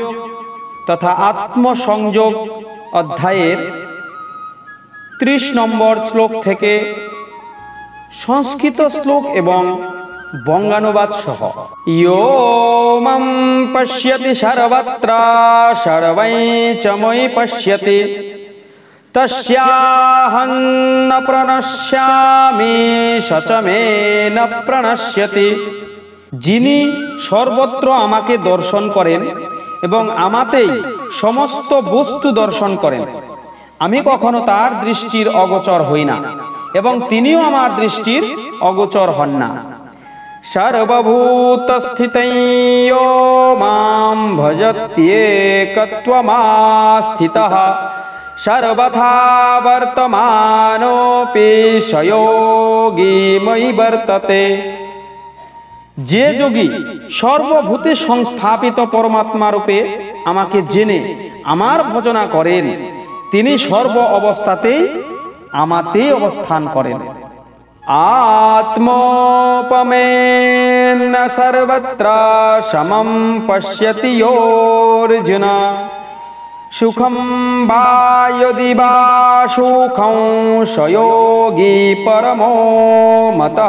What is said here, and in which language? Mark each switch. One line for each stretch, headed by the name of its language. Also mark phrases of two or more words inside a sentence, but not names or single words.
Bangla: তথা আত্মসংযোগ অধ্যায়ের 30 নম্বর শ্লোক থেকে সংস্কৃত শ্লোক এবং বঙ্গানুবাদ সহ
Sanskrit: यो मं पश्यति सर्वत्र सर्वै च मयि पश्यति तस्याहं न प्रणश्यामि स च मे न प्रणश्यति।
Bangla: যিনি সর্বত্র আমাকে দর্শন করেন এবং আমাতেই সমস্ত বস্তু দর্শন করেন, আমি কখনো তার দৃষ্টির অগোচর হই না এবং তিনিও আমার দৃষ্টির অগোচর হন না।
Sanskrit: সর্বভূতস্থিতং यो मां भजत्येकत्वमास्थितः सर्वथा वर्तमानोऽपि स योगी मयि वर्तते।
Bangla: যে যোগী সর্বভূতে সংস্থাপিত পরমাত্মা রূপে আমাকে জেনে আমার ভজনা করেন, তিনি সর্ব অবস্থাতেই আমাতেই অবস্থান করেন।
Sanskrit: আত্মোপমেন সর্বত্র সমম পশ্যতি অর্জুন সুখম বা যদি বা সুখং স যোগী পরমো মতঃ।